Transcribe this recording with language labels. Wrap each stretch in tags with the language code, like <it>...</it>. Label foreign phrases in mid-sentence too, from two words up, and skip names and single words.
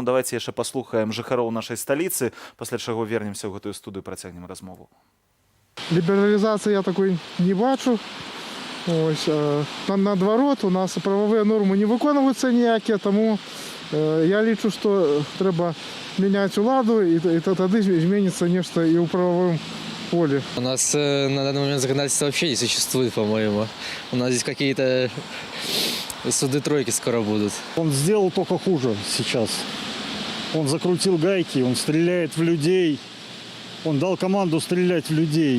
<be>Давайце яшчэ паслухаем жыхароў нашай сталіцы, пасля чаго вернемся ў гэтую студыю, працягнем размову. Лібералізацыі я такой не бачу. Ось, наадварот, у нас</be> <ru>правовые нормы</ru> <be>не выконваюцца ніякія, тому я лічу, што трэба мяняць уладу, і тады зменіцца нешта і ў правовым поле.</be> <ru>У нас на данный момент законодательства вообще не существует, по-моему. У нас здесь какие-то суды-тройки скоро будут. Он сделал только хуже сейчас. Он закрутил гайки, он стреляет в людей. Он дал команду стрелять в людей.</ru>